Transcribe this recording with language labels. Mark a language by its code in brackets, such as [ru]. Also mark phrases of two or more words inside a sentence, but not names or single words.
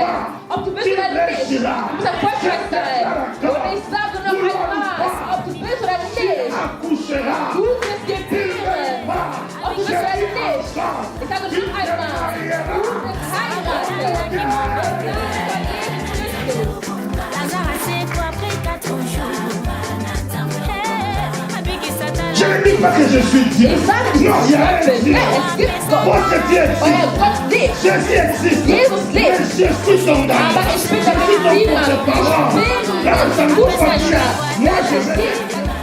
[de] Ob du willst oder nicht. Du wirst erfolgreich sein. Und ich sage noch einmal, ob du willst oder nicht. Du wirst gebären. Ob du willst oder nicht. Ich sage noch einmal, du wirst heiraten. [fr] Je ne dis pas que je suis Dieu. [de] Ich sage nicht, [fr] Non, il y a un [de] es [fr] Dieu. [de] gibt Gott. [fr] Votre Dieu [de] Euer [fr] existe. [de] Gott lebt. [fr] Jésus existe. [de] Jesus lebt. [fr] Mais je suis ton [de] Aber ich bin der Medizinmann. Ich bin ein Gutmeister. [fr] Moi, je [de] Ich [fr] vais. [de] bin